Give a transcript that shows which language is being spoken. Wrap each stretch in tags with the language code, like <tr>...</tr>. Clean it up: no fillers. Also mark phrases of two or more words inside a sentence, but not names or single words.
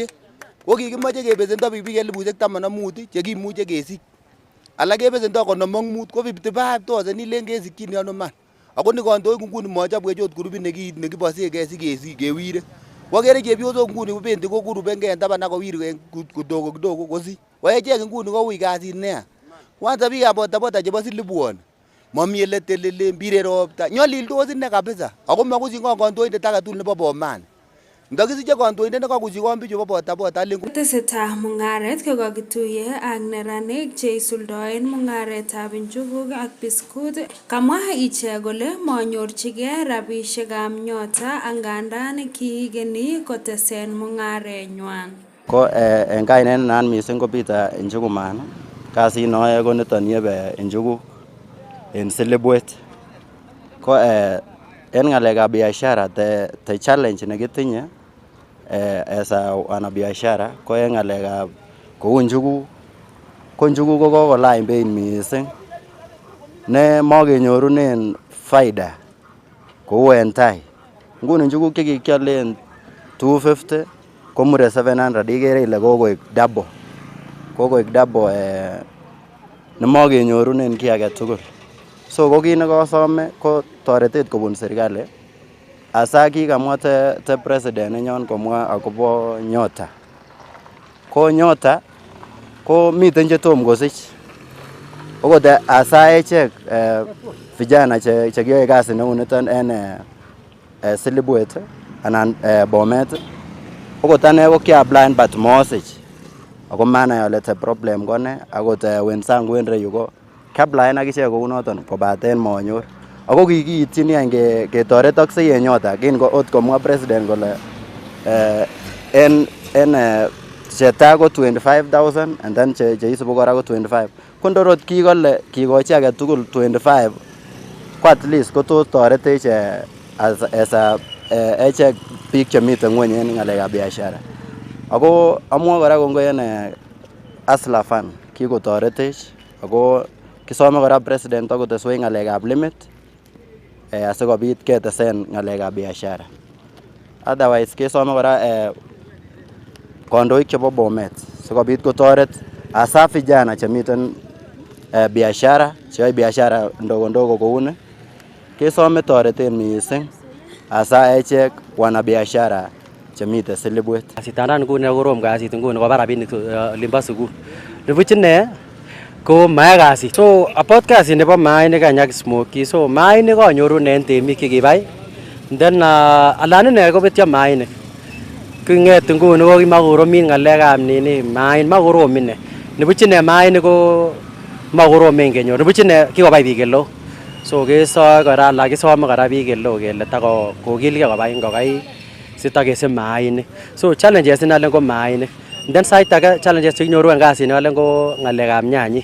<kln>Ko kikimoche kebesendo pikipiki 15,000 chekimuche kesich. Alak kebesendo 55 ko 55,000 ilen kesikyin ano man. Ako ni kandoik nguni machobwech ot grupit nekibosengei sikewire. Wagere chepyosok nguni kobendi kokurubengei en taban akowirgen</kln> <sw>kidogo kidogo</sw> <kln>kosi. Waechek nguni koui kasit nea. Kwanza biikab bodaboda chebo Silibwon mami ele telele mbire ropta. Nyolildos ine kabisa. Ako makusikon kandoindet agetugul nebo Bomani. Ndakisiche kandoindet nekakusikon bichu bo bodaboda Tesetai mungaret kokakituye ak neranik cheisuldoen mungaretab njuguk ak biskut. Kamwa ichek kole manyorchigei rabisiekab nyota angandan kiigeni kotesen mungarenywan. Ko en kainet nan mising ko Peter Njuguman. Kasit noyoe ko niton yebe njuguk en Silibwet. Ko en ngalekab biashara</kln> <en>the challenge</en> <kln>nekitinye</kln> <en>as a</en> <kln>wanabiashara ko en ngalekab kou njuguk. Ko njuguk ko kokolany beit mising ne makenyorunen faida kou en tai. Nguni njuguk chekikialen 250 komure 700 ikere ile kokoek double. Kokoek double nemakenyorunen kiy age tugul. So ko kit nekasome ko toretet kobun serikali. Asa kikamwa te president nenyon komwa akobo nyota. Ko nyota ko miten chetom kosich. Okot asa echek vijana chekiyoe kazi neu niton en Silibwet anan Bomet. Okot ane ko kiaplain but mosich. Ako manai ale</kln> <en>the problem</en> <kln>kone akot wenzangu en reyu ko kiaplain akichek kou noton kobaten manyor. Ako kikiityini any ketoret ak seye nyota kin ko ot komwa president kole en cheta ko 25,000</kln> <en>and then</en> <kln>cheisibu kora ko 25. Ko ndorot kikole kikochi age tugul 25 ko</kln> <en>at least</en> <kln>ko tos toretech</kln> <en>as a</en> <kln>echek biik chemiten ngweny en ngalekab biashara. Ako amwa kora kongoi en Hustler Fund kikotoretech ako kisome kora president akoteswech ngalekab limit asikobit ketesen ngalekab biashara. Otherwise kesome kora kandoik chebo Bomet sikobit kotoret hasa vijana chemiten biashara cheyoe</kln> <sw>biashara ndogo ndogo</sw> <kln>kou ni. Kesome toreten mising hasa echek wanabiashara chemiten Silibwet. Kasitandan nguni korom kasit nguni koba rabinik limbo sukul. Nibuch ine ko maya kasit.</kln> <en>So about</en> <kln>kasit nebo mainik ak smoky. So mainik kanyorunen temik chekibai. Then alan ine kobetyo mainik. Kinget nguni ko kimakoromin ngalekab nini main makorom ine. Nibuch ine mainik ko makoromen kenyor. Nibuch ine kikobai biik eleo. So kesoe kora lakisome kora biik eleo kele tako kokilge kobai ngokai sitakesich mainik. So challenges inalen ko mainik. Then sait age challenges chekinyoru en kasit inalen ko ngalekab nyanyik.</kln>